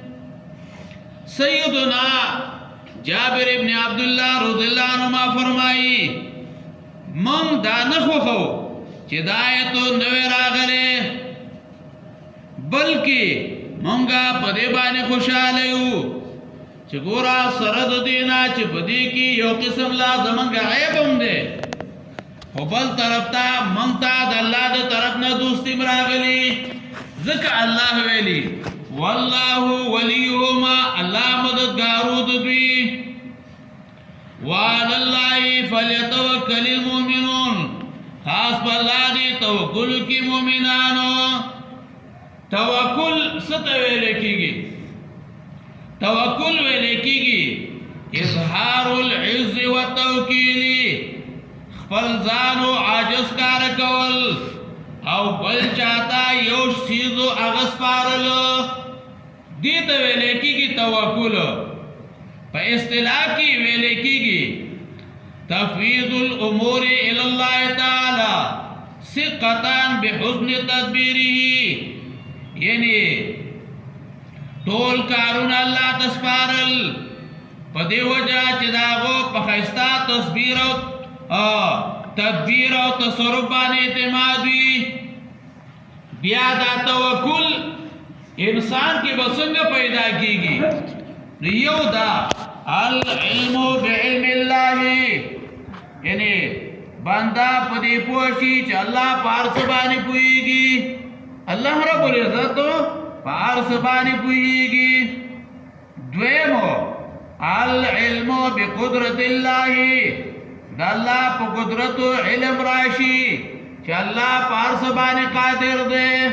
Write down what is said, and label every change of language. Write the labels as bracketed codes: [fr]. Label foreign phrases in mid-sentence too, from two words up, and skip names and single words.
[ps] سیدنا جابر ابن عبدالله [ar] رضی الله عنهما [ps] فرمایي من دا نه خوښو چې دا آیت نوی راغلی، بلکې مونږه په دې باندې خوشاله یو چې ګوره سره د دې نه چې په دې کې یو قسم لا زمونږ عیب هم دی، خو بل طرف ته مونږ ته د الله د طرف نه دوستي راغلي. ځکه الله ویلي [ar] والله ولیهما، [ps] الله مددګارو د دوی. [ar] وعلى الله فلیتوکل المؤمنون، [ps] خاص په الله دې توکل کی مؤمنانو. توکل څه ته ویل کېږي؟ توکل ویل کېږي [ar] اظهار العز والتوکیل، [ps] خپل ځان او عاجز کار کول او بل چاته یو شیز هغه سپارل، دې ته ویل کېږي توکل. په اصطلاح کې ویل کېږي [ar] تفویض الامور الی الله تعالی ثقة بحسن تدبیره، [ps] یعنی ټول کارونه الله ته سپارل په دې وجه چې د هغو په ښایسته تصویر او تدبیر او تصرف باندې اعتماد وي. بیا دا توکل انسان کې به څنګه پیدا کېږي؟ یو دا [ar] العلم بعلم الله، [ps] یعنی بنده په دې پوه شي چې الله په هر څه باندې پوهېږي. الله رب العزت په هر څه باندې پوهېږي. دویم [ar] العلم بقدرت الله، [ps] د الله په قدرت علم راشي چې الله په هر څه باندې قادر دی.